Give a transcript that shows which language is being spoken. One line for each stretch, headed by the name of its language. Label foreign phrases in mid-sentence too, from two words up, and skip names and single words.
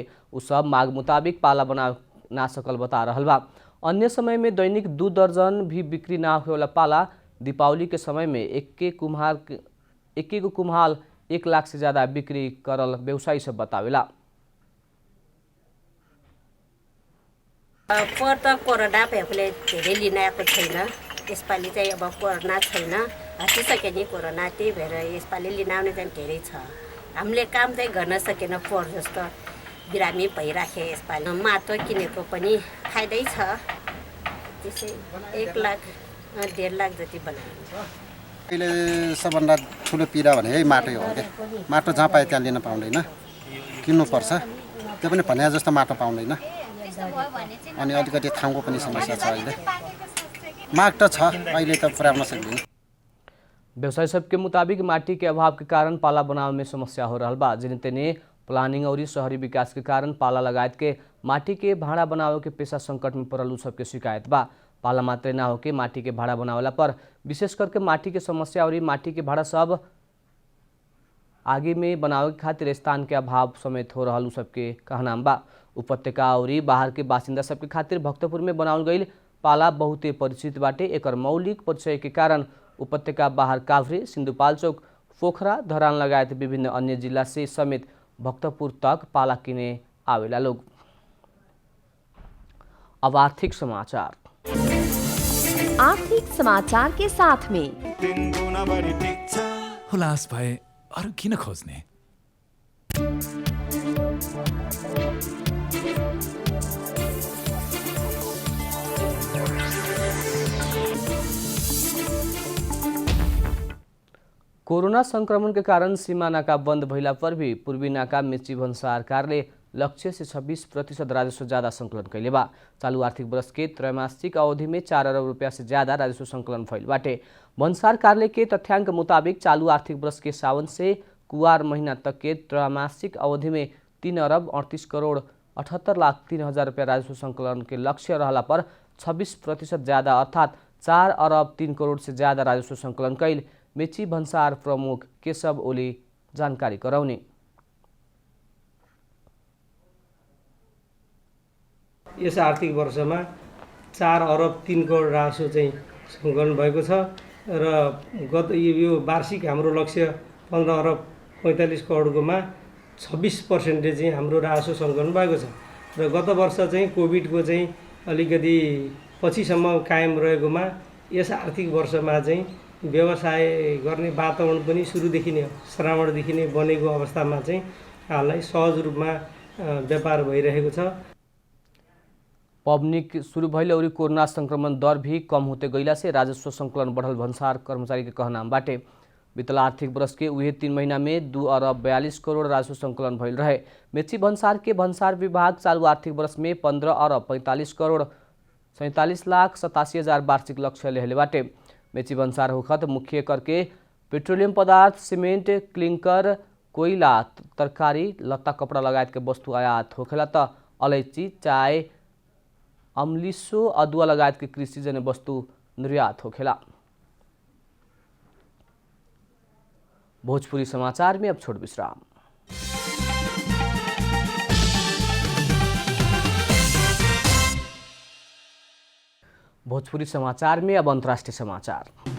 Bhojpuri: उ सब मांग मुताबिक पाला बना ना सकल बता रहल बा। अन्य समय में दैनिक 2 दर्जन भी बिक्री ना होए वाला पाला दीपावली के समय में एक गो कुम्हाल 1 लाख से ज्यादा बिक्री करल व्यवसायी सब बतावेला।
Nepali: पर त कोरोना भएकोले धेरै लिन आएको छैन। यसपालि चाहिँ अब कोरोना छैन, हटिसक्यो नि कोरोना, त्यही भएर यसपालि लिन आउने चाहिँ धेरै छ। हामीले काम चाहिँ गर्न सकेन, फोहोर जस्तो बिरामी भइराखे। यसपालि माटो किनेको पनि फाइदै छ। त्यसै 1 लाख 1.5 लाख जति बनाइन्छ। अहिले सबभन्दा ठुलो पीडा भने यही माटो हो के। माटो जहाँ पाए त्यहाँ लिन पाउँदैन, किन्नुपर्छ। त्यो पनि भने जस्तो माटो पाउँदैन। अनि अलिकति ठाउँको पनि समस्या छ अहिले माग त छ अहिले त पुर्याउन सक्दैन
Bhojpuri: व्यवसायी सबके मुताबिक माटी के अभाव के कारण पाला बनावे में समस्या हो रहा बा जिन तेने प्लानिंग और शहरी विकास के कारण पाला लगायत के माटी के भाड़ा बनावे के पेशा संकट में पड़ल सबके शिकायत बा। पाला मात्रै ना होके माटी के भाड़ा बनावेला पर विशेष करके माटी के समस्या और माटी के भाड़ा सब आगे में बनावे के खातिर स्थान के अभाव समेत हो रहा सबके कहना बा। उपत्यका और बाहर के बासिंदा सबके खातिर भक्तपुर में बनावल गई पाला बहुते परिचित बाटे। एकर मौलिक परिचय के कारण उपत्यका बाहर काभ्रे, सिन्धुपाल्चोक, पोखरा, धरान लगायत विभिन्न अन्य जिला से समेत भक्तपुर तक पाला किने आवेला लोग। अब आर्थिक समाचार। आर्थिक समाचार के साथ में
Nepali: हुलास भए अरू किन खोज्ने?
Bhojpuri: कोरोना संक्रमण के कारण सीमा नाका बंद भइला पर भी पूर्वी नाका मेची भन्सार कार्यालय लक्ष्य से 26% राजस्व ज्यादा संकलन कैले बा। चालू आर्थिक वर्ष के त्रैमासिक अवधि में 4 अरब रुपया से ज्यादा राजस्व संकलन भइल बाटे। भन्सार कार्यालय के तथ्याङ्क मुताबिक चालू आर्थिक वर्ष के सावन से कुवार महीना तक के त्रैमासिक अवधि में 3 अरब 38 करोड़ 78 लाख 3 हजार रुपया राजस्व संकलन के लक्ष्य रहला पर 26% ज्यादा अर्थात 4 अरब 3 करोड़ से ज्यादा राजस्व संकलन कैल मेची भन्सार प्रमुख केशव ओली जानकारी गराउने।
Nepali: यस आर्थिक वर्षमा 4 अरब 3 करोड राजस्व चाहिँ सङ्कलन भएको छ र गत यो वार्षिक हाम्रो लक्ष्य 15 अरब 45 करोडकोमा 26% चाहिँ हाम्रो राजस्व सङ्कलन भएको छ र गत वर्ष चाहिँ कोभिडको चाहिँ अलिकति पछिसम्म कायम रहेकोमा यस आर्थिक वर्षमा चाहिँ व्यवसाय गर्ने वातावरण पनि सुरुदेखि नै श्रावणदेखि नै बनेको अवस्थामा चाहिँ हाललाई सहज रूपमा व्यापार भइरहेको छ।
Bhojpuri: पबनी शुरू भइल और कोरोना संक्रमण दर भी कम होते गईला से राजस्व संकलन बढ़ल भन्सार कर्मचारी के कहना बाटे। बीतल आर्थिक वर्ष के उहे 3 महीना में 2 अरब 42 करोड़ राजस्व संकलन भइल रहे। मेची भन्सार के भन्सार विभाग चालू आर्थिक वर्ष में 15 अरब 45 करोड़ 47 लाख 87 हजार वार्षिक लक्ष्य लेहले बाटे। मेची भन्सार होखत मुख्य करके पेट्रोलियम पदार्थ, सीमेंट, क्लिंकर, कोयला, तरकारी, लत्ता कपड़ा लगायत के वस्तु आयात होखेला त अलैची, चाय, अम्लिसो, अदुआ लगायत के कृषि जन्य वस्तु निर्यात होखेला। भोजपुरी समाचार में अब छोट विश्राम। भोजपुरी समाचार में अब अंतर्राष्ट्रीय समाचार।